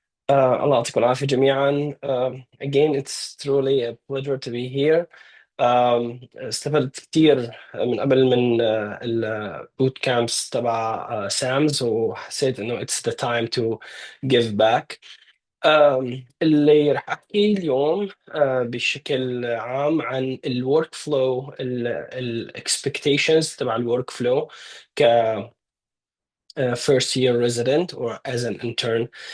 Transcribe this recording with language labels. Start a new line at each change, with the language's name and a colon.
Arabic: الله يعطيكم العافية جميعا.
English: Again, it's truly a pleasure to be here.
Arabic: استفدت كثير من قبل من البوت كامبس تبع سامز، وحسيت إنه
English: it's the time to give back.
Arabic: اللي رح أحكي اليوم بشكل عام عن الورك فلو، الاكسبكتيشنز تبع الورك فلو ك
English: first year resident or as an intern.